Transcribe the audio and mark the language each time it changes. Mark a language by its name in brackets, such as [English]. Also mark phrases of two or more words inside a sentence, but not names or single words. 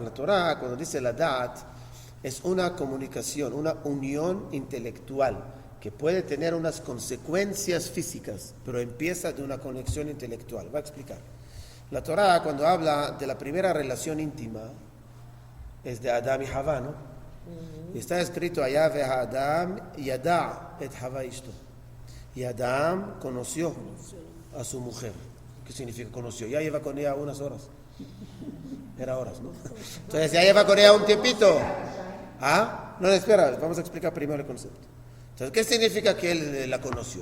[Spanish] La Torah, cuando dice la dat, es una comunicación, una unión intelectual que puede tener unas consecuencias físicas, pero empieza de una conexión intelectual. Va a explicar. La Torah, cuando habla de la primera relación íntima, es de Adam y Havá, ¿no? Y está escrito allá, [Hebrew] והאדם ידע את חוה אשתו. [Spanish] Y Adam conoció a su mujer. ¿Qué significa conoció? Ya lleva con ella unas horas. Era horas, ¿no? Entonces ya lleva con ella un tiempito. ¿Ah? No, espera, vamos a explicar primero el concepto. Entonces, ¿qué significa que él la conoció?